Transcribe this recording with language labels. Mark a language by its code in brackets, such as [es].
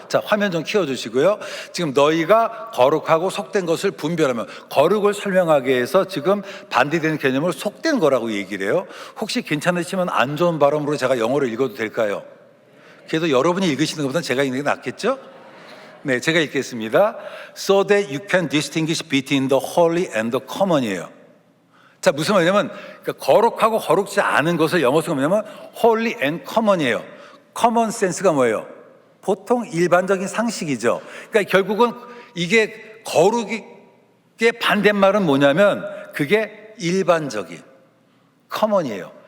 [ko] 자, 화면 좀 키워주시고요. 지금 너희가 거룩하고 속된 것을 분별하며, 거룩을 설명하기 위해서 지금 반대되는 개념을 속된 거라고 얘기를 해요. 혹시 괜찮으시면 안 좋은 발음으로 제가 영어로 읽어도 될까요? 그래도 여러분이 읽으시는 것보다는 제가 읽는 게 낫겠죠? 네, 제가 읽겠습니다. [en] So that you can distinguish between the holy and the common이에요. [ko] 자, 무슨 말이냐면 거룩하고 거룩지 않은 것을 영어로 뭐냐면 [en] holy and common [ko] 이에요. common sense가 뭐예요? 보통 일반적인 상식이죠. 그러니까 결국은 이게 거룩의 반대말은 뭐냐면 그게 일반적인 common이에요.